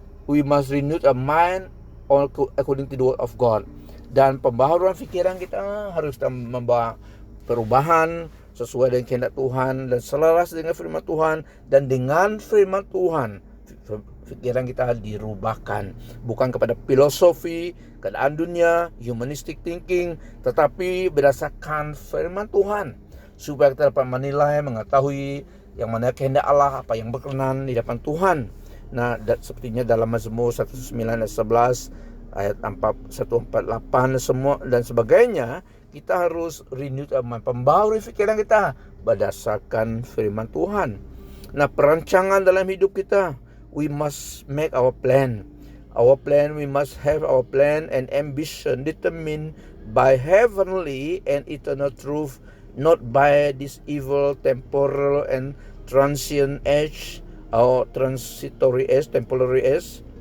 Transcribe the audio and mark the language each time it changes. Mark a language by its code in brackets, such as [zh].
[en] We must renew our mind according to the word of God. [id] Dan pembaharuan pikiran kita harus membawa perubahan sesuai dengan kehendak Tuhan dan selaras dengan firman Tuhan. Dan dengan firman Tuhan, pikiran kita dirubahkan, bukan kepada filosofi, keadaan dunia, humanistic thinking, tetapi berdasarkan firman Tuhan, supaya kita dapat menilai, mengetahui yang mana kehendak Allah, apa yang berkenan di hadapan Tuhan. Nah, sepertinya dalam Mazmur 109 ayat 11, ayat 148 semua dan sebagainya, kita harus renew pembaharui pikiran kita berdasarkan firman Tuhan. Nah, perancangan dalam hidup kita, [en] we must make our plan. We must have our plan and ambition determined by heavenly and eternal truth, not by this evil, temporal and transient age, or transitory age, temporary age.